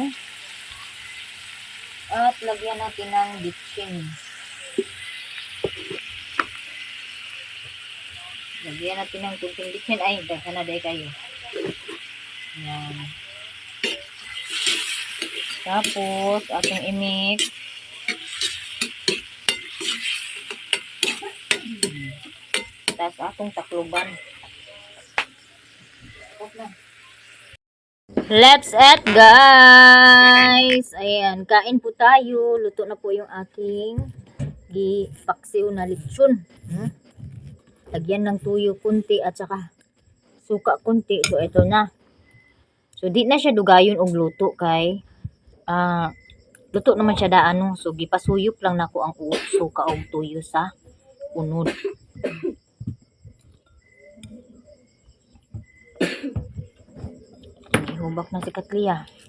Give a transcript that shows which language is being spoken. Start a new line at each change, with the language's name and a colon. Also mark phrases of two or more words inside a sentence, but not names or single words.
Filipino: At lagyan natin ng bitchin. Lagyan natin ng kunting bitchin. Ay, sana day kayo. Yan. Tapos, ating i-mix.
Cebuano: Tapos, atong takluban.
English: Let's eat, guys!
Filipino: Ayan, kain po tayo. Luto na po yung aking paksiw na lechon. Lagyan ng tuyo kunti at saka suka kunti. So, ito na. So,
Cebuano: di na siya dugayon og luto kay luto naman siya daano. So, gipasuyop lang nako ang suka og tuyo sa unod. Hubak na si Katlia.